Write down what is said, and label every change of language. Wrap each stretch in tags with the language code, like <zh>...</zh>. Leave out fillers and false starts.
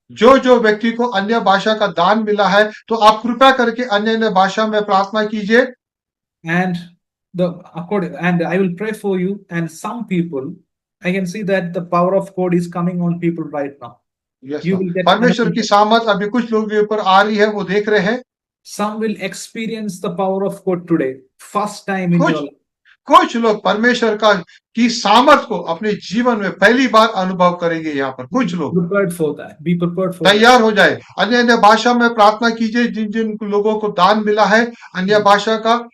<hi>जो व्यक्ति को अन्य भाषा का दान मिला है तो आप कृपया करके अन्य भाषा में प्रार्थना कीजिए।</hi> <en>And I will pray for you. And some people, I can see that the power of God is coming on people right now.</en> <hi>Yes, परमेश्वर की सामर्थ अभी कुछ लोगों के ऊपर आ रही है, वो देख रहे हैं। Some will experience the power of God today, first time in your life. कुछ लोग परमेश्वर का की सामर्थ को अपने जीवन में पहली बार अनुभव करेंगे। यहाँ पर कुछ लोग</hi> <en>Prepared for that. Be prepared for that.</en> <hi>तैयार हो जाए। अन्य अन्य भाषा में प्रार्थना कीजिए, जिन जिन लोगों को दान मिला है अन्य भाषा का।</hi>